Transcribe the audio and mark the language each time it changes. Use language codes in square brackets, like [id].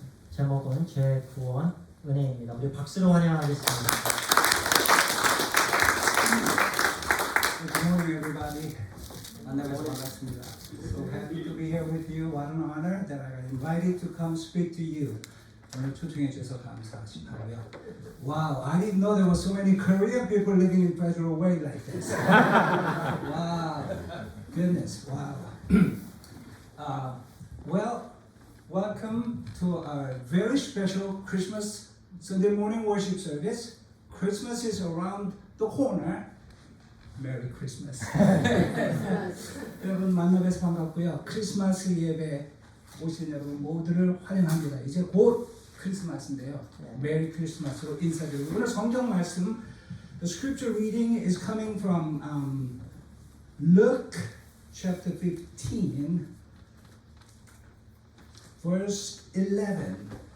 [ko] 제목은 죄구원 은혜입니다. 우리 박수로 환영하겠습니다. [en] Good morning, everybody. [ko] 만나서 반갑습니다. [en] So happy to be here with you. What an honor that I got invited to come speak to you. [ko] 오늘 초청해 주셔서 감사하고요. [en] Wow, I didn't know there were so many Korean people living in Federal Way like this. Wow, goodness, wow. Well, welcome to our very special Christmas Sunday morning worship service. Christmas is around the corner. Merry Christmas. [ko] 여러분 만나뵈서 반갑고요. 크리스마스 예배 오신 여러분 모두를 환영합니다. 이제 곧 크리스마스인데요. 메리 크리스마스로 인사드리고 오늘 성경 말씀 [en] The scripture reading is coming from Luke chapter 15 verse 11.